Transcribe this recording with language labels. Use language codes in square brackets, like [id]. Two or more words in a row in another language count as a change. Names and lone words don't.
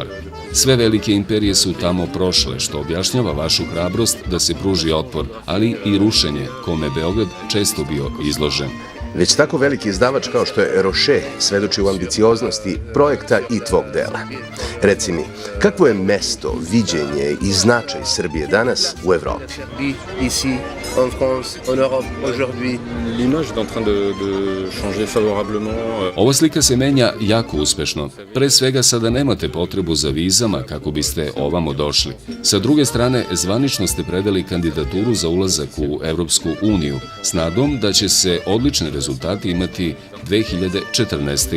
[sr] Sve velike imperije su tamo prošle, što objašnjava vašu hrabrost da se pruži otpor, ali i rušenje kome Beograd često bio izložen. Već tako veliki izdavač kao što je Rocher svedoči u ambicioznosti projekta i tvog dela. Reci mi, kakvo je mesto, viđenje i značaj Srbije danas u Evropi? [fr] Ici, en France, en Europe, aujourd'hui. L'image est en train de changer favorablement. [sr] Ova slika se menja jako uspešno. Pre svega sada nemate potrebu za vizama kako biste ovamo došli. Sa druge strane, zvanično ste predali kandidaturu za ulazak u Evropsku uniju s nadom da će se odlične rezultati imati 2014.